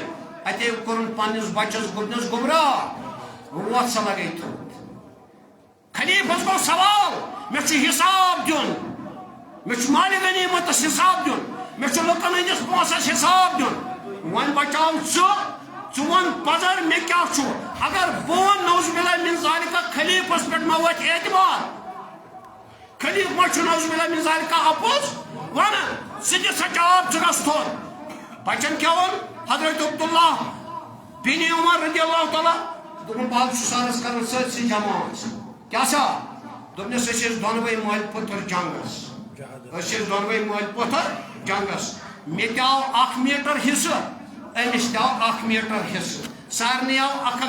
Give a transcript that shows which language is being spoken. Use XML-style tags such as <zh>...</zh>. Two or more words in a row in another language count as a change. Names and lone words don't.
<ks>اتے کوٚرُن پننِس بچس گُپنس گُمراہ ووت سا لگے تھوٚد خلیفس گوٚو سوال مےٚ چھُ حساب دیُن مےٚ چھُ مالہِ غنیٖمتس حساب دیُن مےٚ چھُ لُکن ہٕنٛدِس پونٛسس حساب دیُن وۄنۍ بچاو ژٕ وَن پزر مےٚ کیٛاہ چھُ اگر بہٕ ونہٕ</ks> <ar>نوز باللہ من ذالکہ</ar> <ks>خلیفس پٮ۪ٹھ ما وۄتھِ اعتبار خلیف ما چھُ</ks> <ar>نوز باللہ من ذالکہ</ar> <ks>اپُز ونان ژٕ دِ سا جواب ژٕ گژھ تھوٚد بچن کیٛاہ ووٚن حضرت عبداللہ بن عمر</ks> <ar>رضی اللہ تعالیٰ</ar> <ks>دوٚپُن بہٕ چھُس سارس کران سٲرسٕے جماعت کیٛاہ سا دوٚپنس أسۍ ٲسۍ دۄنوَے مٲلۍ پُتر جنگس أسۍ ٲسۍ دۄنوَے مٲلۍ پُتر جنگس مےٚ تہِ آو 1 میٖٹر حصہٕ أمِس تہِ آو 1 میٖٹر حصہٕ سارنٕے آو 1</ks>